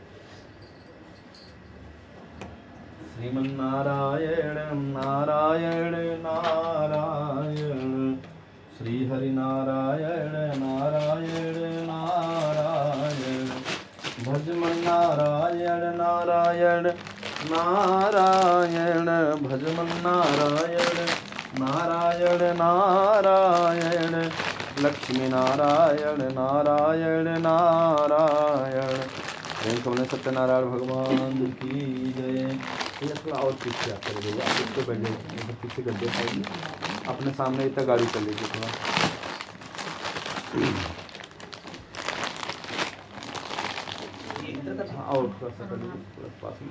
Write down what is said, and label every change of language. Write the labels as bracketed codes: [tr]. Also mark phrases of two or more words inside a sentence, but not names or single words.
[sa] श्रीमन्नारायण नारायण नारायण, श्री हरि नारायण नारायण नारायण, भजमन नारायण नारायण नारायण, भजमन नारायण नारायण नारायण, लक्ष्मी नारायण नारायण नारायण। [hi] बोले सत्यनारायण भगवान की जय। ये थोड़ा और पीछे आप कर दीजिए, आप इसको बैठ जाइए पीछे गड्ढे पाइए, अपने सामने इतना गाड़ी चल लीजिए थोड़ा। हाँ और थोड़ा सा कर लीजिए थोड़ा पास में।